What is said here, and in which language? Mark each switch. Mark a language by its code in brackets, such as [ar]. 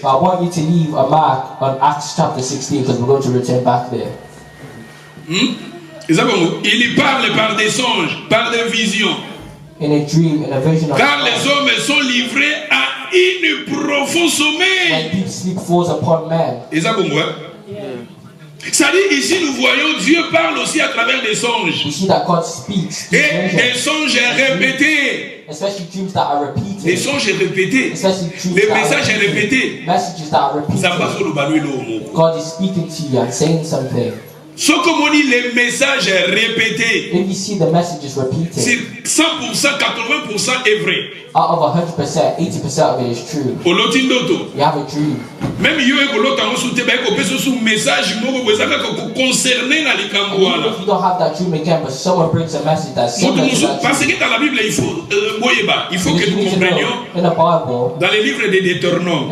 [en] I want you to leave a mark on Acts chapter 16 because we're going to return back there. [fr] Il parle par des songes, par des visions. [en] In a dream, in a vision of [fr] car les hommes sont livrés à une profond sommeil. [en] When deep sleep falls upon man. [fr] C'est-à-dire ici nous voyons Dieu parle aussi à travers des songes. [en] We see that God speaks. [fr] Et des songes répétés. [en] Especially dreams that are repeated. [fr] Des songes répétés. Les messages répétés. [en] Messages that are repeated. God is speaking to you and saying something. [fr] Ce comme on dit les messages répétés, [en] if you see the messages repeated, [fr] c'est 100%, 80% est vrai. [en] Out of 100%, 80% of it is true. You have a dream. [fr] Même si vous message concerné dans les cambois. [en] If you don't have that dream again, but someone brings a message that's similar to that [fr] parce que dans la Bible, il faut que nous comprenions dans les livres de Deutéronome,